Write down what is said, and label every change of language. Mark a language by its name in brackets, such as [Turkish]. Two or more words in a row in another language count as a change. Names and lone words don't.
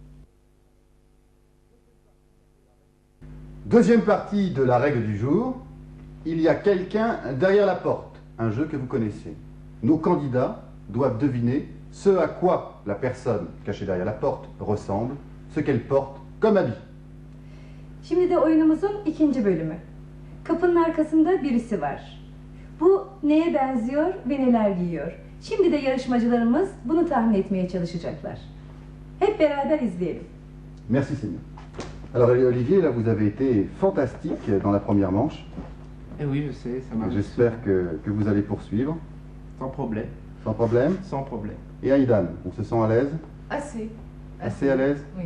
[French] Deuxième partie de la règle du jour. Il y a quelqu'un derrière la porte, un jeu que vous connaissez. Nos candidats doivent deviner ce à quoi la personne cachée derrière la porte ressemble, ce qu'elle porte comme habit. [Turkish] Şimdi de oyunumuzun ikinci bölümü. Kapının arkasında birisi var. Bu neye benziyor ve neler giyiyor? Şimdi de yarışmacılarımız bunu tahmin etmeye çalışacaklar. Hep beraber izleyelim. [French] Merci Seigneur. Alors Olivier, là vous avez été fantastique dans la première manche. Eh oui, je sais, ça marche. J'espère que vous allez poursuivre. Sans problème. Sans problème. Sans problème. Et Aïdan, on se sent à l'aise? Assez. Assez à l'aise? Oui.